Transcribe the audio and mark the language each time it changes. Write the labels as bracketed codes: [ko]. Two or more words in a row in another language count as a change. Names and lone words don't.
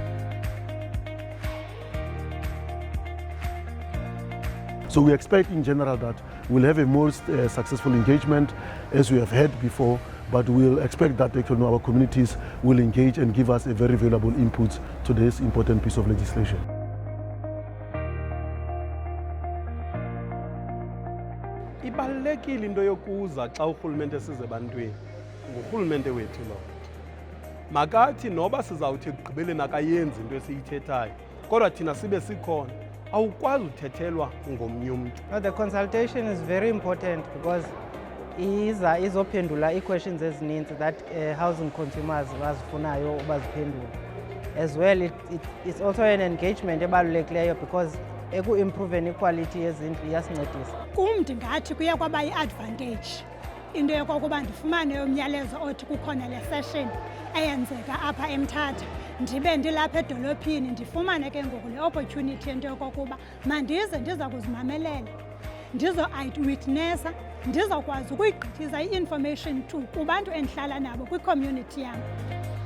[en] So we expect in general that we'll have a more successful engagement as we have had before, but we'll expect that our communities will engage and give us a very valuable input to this important piece of legislation. [xh] Ibalulekile into yokuza xa urhulumente esize ebantwini ngurhulumente wethu lo. Makathi noba sizawuthi ekugqibeleni akayenzi into esiyithethayo, kodwa thina sibe sikhona. Awukwazi uthethelwa ngomnye umntu. [en] The consultation is very important because [xh] izophendula ii-questions ezininzi [en] that housing consumers [xh] bazifunayo baziphendula. [en] As well, it's also an engagement ebalulekileyo because [xh] eku-improveni iquality yezindlu iyasincedisa. Kum ndingathi kuye kwaba yi-advantage into yokokuba ndifumane umyalezo othi kukhona le session eyenzeka apha eMthatha, ndibe ndilapha edolophini ndifumane ke ngoku le opportunity into yokokuba mandize ndiza kuzimamelela, ndizo-witnessa, ndizokwazi ukuyigqithisa i-information to kubantu endihlala nabo kwi-community yam.